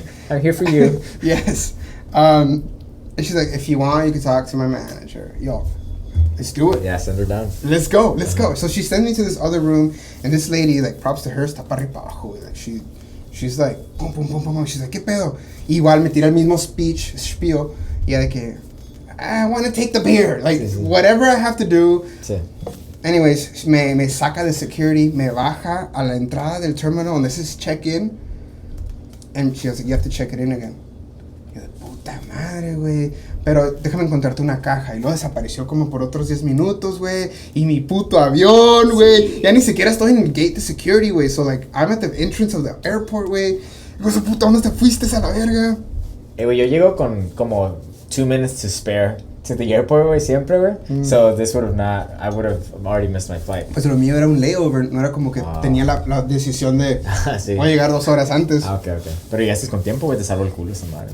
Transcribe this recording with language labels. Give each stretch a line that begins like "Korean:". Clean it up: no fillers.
English: I'm here for you. Yes. And she's like, if you want, you can talk to my manager. Yo, let's do it. Yeah, send her down. Let's go. So she sends me to this other room, and this lady, like, props to her,
Spanish: está para arriba abajo.
English: Like, she's like, pum, pum, pum, pum. She's like,
Spanish: ¿qué pedo? Igual me tira el mismo spiel. Y de que,
English: I want to take the beer. Like, whatever I have to do.
Spanish: Sí.
English: Anyways,
Spanish: me saca de security, me baja a la entrada del terminal donde
English: this is check-in. And she was like, you have to check it in again. You're like,
Spanish: puta madre, güey. Pero déjame encontrarte una caja. Y luego desapareció como por otros 10 minutos, güey. Y mi puto avión, güey. Sí. Ya ni siquiera estoy en el gate de security, güey.
English: So, like, I'm at the entrance of the airport, güey.
Spanish: Y yo, puta, ¿dónde te fuiste a la verga? Güey, yo llego con como
English: 2 minutes to spare to the airport,
Spanish: güey, siempre, güey.
English: So this would have not, I would have already missed my flight.
Spanish: Pues lo mío era un layover, no era como que tenía la decisión de sí. Voy a llegar 2 horas antes. Ok. Pero ya estás con tiempo, güey, te salvo el culo esa madre.